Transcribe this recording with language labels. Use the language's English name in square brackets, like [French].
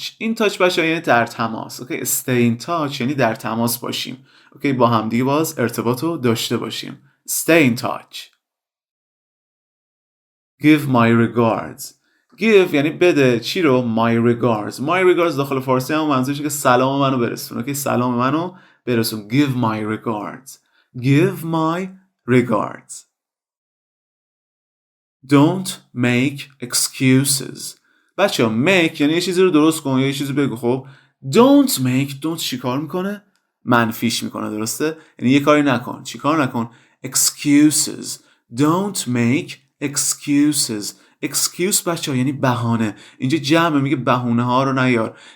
[Persian] in touch بچه یعنی در تماس. اوکی [English] stay in touch [Persian] یعنی در تماس باشیم. اوکی با هم دیگه باز ارتباط رو داشته باشیم. [English] stay in touch. give my regards. give [Persian] یعنی بده چی رو؟ [English] my regards. my regards [Persian] داخل فارسی هم منظورشه که سلام منو برسون. اوکی سلام منو برسون. [English] give my regards. give my regards. Don't make excuses. [Persian] بچه make یعنی یه چیزی رو درست کن یا یه چیزی بگو. خب [English] don't make [Persian] don't چیکار میکنه؟ منفیش میکنه، درسته؟ یعنی یه کاری نکن. چیکار نکن؟ excuses. [English] don't make excuses. [Persian] excuse بچه ها یعنی بهانه. اینجا جمع میگه بهونه ها رو نیار.